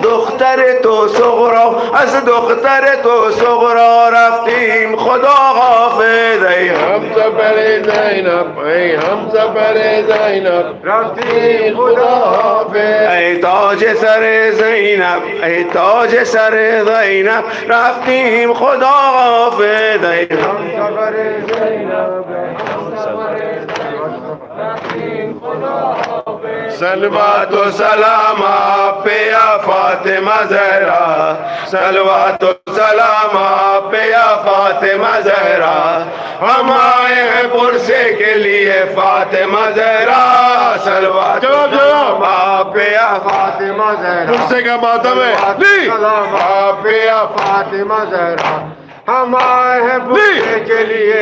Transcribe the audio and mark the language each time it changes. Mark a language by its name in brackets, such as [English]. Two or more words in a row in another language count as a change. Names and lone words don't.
[Persian] دختر تو صغرا از دختر تو صغرا رفتیم خداحافظ ای همسفر زینب ای همسفر زینب رفتیم خداحافظ ای تاج سر زینب ای تاج سر زینب رفتیم خداحافظ ای همسفر زینب [Urdu] صلوات و سلام آپ پہ یا فاطمہ زہرا صلوات و سلام آپ پہ یا فاطمہ زہرا ہم آئے ہیں پرسے کے لیے فاطمہ زہرا صلوات و سلام آپ پہ یا فاطمہ زہرا پرسے کا ماتم ہے سلام آپ پہ یا فاطمہ زہرا ہم آئے ہیں پرسے کے لیے